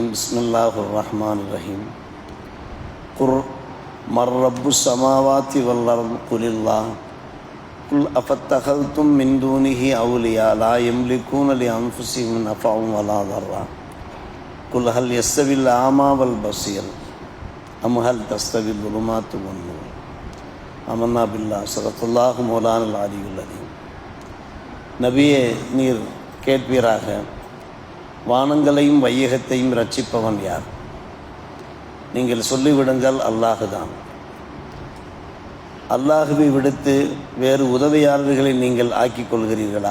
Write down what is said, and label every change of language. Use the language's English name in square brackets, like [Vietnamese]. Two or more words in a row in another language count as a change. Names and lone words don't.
[Arabic] بسم الله الرحمن الرحيم. قل من رب السماوات والأرض قل الله قل أفاتخذتم من دونه أولياء لا يملكون لأنفسهم نفعا ولا ضرا قل هل يستوي الأعمى والبصير أم هل تستوي الظلمات والنور آمنا بالله صلى الله مولانا العلي العليم. [Tamil] நபியே, நீர் கேட்பீராக, வானங்களையும் வையகத்தையும் ரட்சிப்பவன் யார்? நீங்கள் சொல்லிவிடுங்கள், அல்லாஹுதான். அல்லாஹுவை விடுத்து வேறு உதவியாளர்களை நீங்கள் ஆக்கிக் கொள்கிறீர்களா?